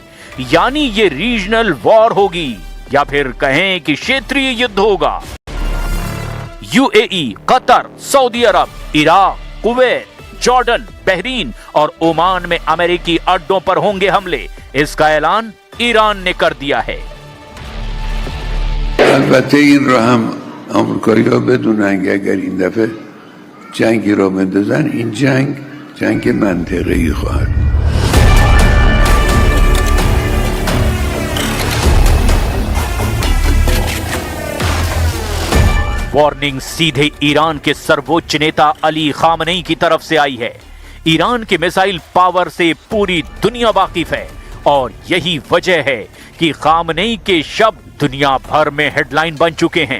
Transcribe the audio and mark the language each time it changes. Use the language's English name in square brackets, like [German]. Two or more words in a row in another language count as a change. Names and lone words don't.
[Hindi] यानी ये [English] regional war [Hindi] होगी, या फिर कहें कि क्षेत्रीय युद्ध होगा। यूएई, कतर, सऊदी अरब, इराक, कुवैत, जॉर्डन, बहरीन और ओमान में अमेरिकी अड्डों पर होंगे हमले। इसका ऐलान ईरान ने कर दिया है। [Persian] البته این را هم آمریکایی‌ها بدونن که اگر این دفعه جنگی را بندازن این جنگ منطقه‌ای خواهد. [Hindi] वार्निंग सीधे ईरान के सर्वोच्च नेता अली खामनेई की तरफ से आई है। ईरान के मिसाइल पावर से पूरी दुनिया वाकिफ है और यही वजह है कि खामनेई के शब्द दुनिया भर में हेडलाइन बन चुके हैं।